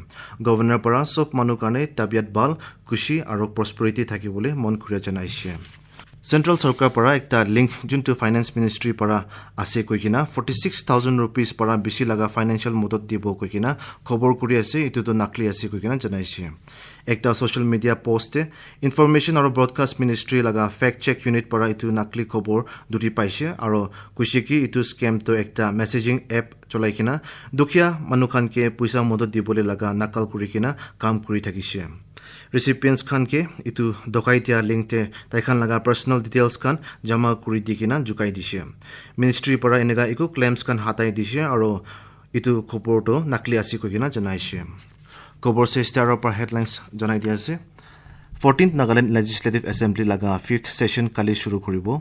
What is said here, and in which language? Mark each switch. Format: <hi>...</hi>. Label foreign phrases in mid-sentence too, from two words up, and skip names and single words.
<nag>Governor para sob manukane tabiat bal kushi aro prosperity thakibole mon kuria janaishe. Central Sarkar para ekta link junto Finance Ministry para ase koikina 46,000 rupees para bishi laga financial modot dibo koikina khobor kuri ase itu to nakli ase koikina janaishe. Ekta</nag> <en>social media post</en> <nag>information aro broadcast ministry laga</nag> <en>fact check unit</en> <nag>para itu nakli khobor duti paise aro kushiki itu scam to ekta</nag> <en>messaging app</en> <nag>cholaikina dukhia manukhan ke puisa modot dibole laga nakal kurikina kam kuri thakise. Recipients khan ke itu dokaitia link te tai khan laga</nag> <en>personal details</en> <nag>khan jama kuri dikina jukai dishe. Ministry para enega iku claims khan hatai dishe aro itu khobor to nakli asi koikina janaishe. Khobor se star par headlines janai dia ase. 14th Nagaland Legislative Assembly laga 5th session kali shuru koribo.</nag>